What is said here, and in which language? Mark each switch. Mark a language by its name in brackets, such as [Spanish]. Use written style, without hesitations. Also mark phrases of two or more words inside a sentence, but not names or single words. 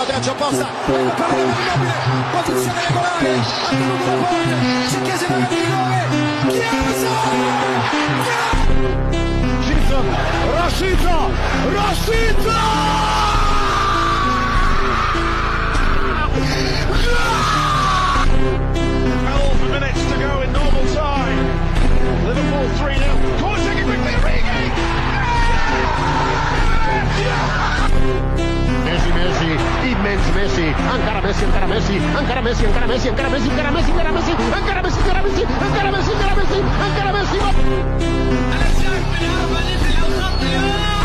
[Italian] calcio apposta, palla per Immobile, posizione regolare, attenuto da Pogba, c'è Chiesa in area di rigore, Chiesa! [English] Rashica! 12 minutes to go in normal time. Liverpool 3-0. Corner taken quickly, Origi! [Catalan] Messi, immens Messi, encara Messi, encara Messi, encara Messi, encara Messi, encara Messi, encara Messi, encara Messi, encara Messi, encara Messi, encara Messi, encara Messi, encara Messi, encara Messi. [Arabic] على الشارع من 4 للاوسط